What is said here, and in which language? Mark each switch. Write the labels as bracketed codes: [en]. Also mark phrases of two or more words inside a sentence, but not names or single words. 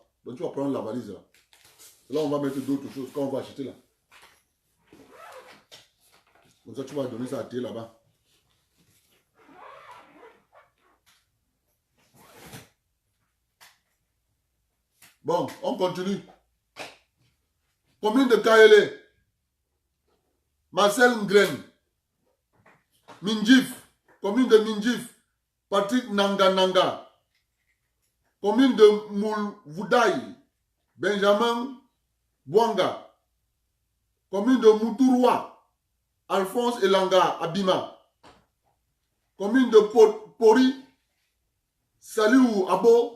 [fr] Donc tu vas prendre la valise là. Là, on va mettre d'autres choses quand on va acheter là. Comme ça, tu vas donner ça à thé là-bas. Bon, on continue. Commune de Kaélé, Marcel Ngren, Mindjif, commune de Mindjif, Patrick Nanga, commune de Moulvoudaï, Benjamin Bouanga, commune de Moutourwa, Alphonse Elanga Abima, commune de Pori, Saliou Abo.